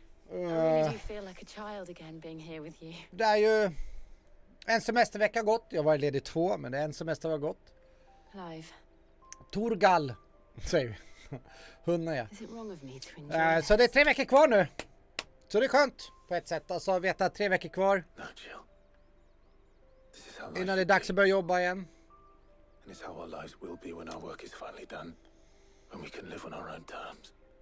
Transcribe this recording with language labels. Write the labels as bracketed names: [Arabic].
[English] I really do feel like a child again being here with you. [Swedish] Det är ju en semestervecka gått. Jag var ledig 2, men det är en semester har gått. [English] Clive. [Swedish] Torgal, säger vi. Hunden, ja. [English] Is it wrong of me to enjoy [Swedish] Så det är 3 veckor kvar nu. Så det är skönt på ett sätt. Alltså veta 3 veckor kvar. [English] No, Jill. This is how life [Swedish] Innan det är dags att börja jobba igen. [English] And it's how our lives will be when our work is finally done. When we can live on our own terms.